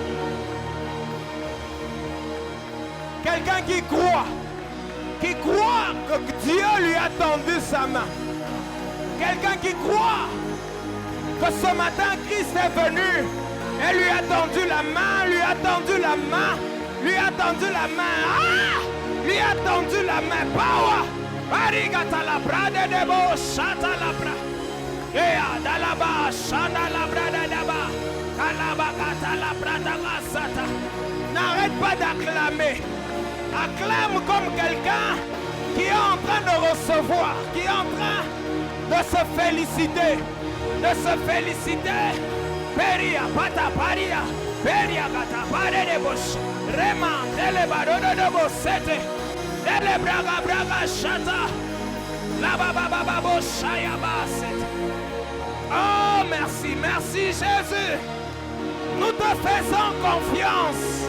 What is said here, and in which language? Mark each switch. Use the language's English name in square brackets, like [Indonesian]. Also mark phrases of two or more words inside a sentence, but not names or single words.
[French] Quelqu'un qui croit que Dieu lui a tendu sa main. Quelqu'un qui croit que ce matin Christ est venu et lui a tendu la main, lui a tendu la main, lui a tendu la main. Ah! Lui a tendu la main. Power! Arigata la brade de bo, chata la bra. Ea dalaba, chanda la brade de ba. Kalabakata la brada gasata. N'arrête pas d'acclamer. Acclame comme quelqu'un qui est en train de recevoir, qui est en train de se féliciter, Peria, pata paria, peria gata pare de bosh, rema, dele barodo de bosete, dele braga chata, la baba boshaya baset. Oh merci Jésus, nous te faisons confiance.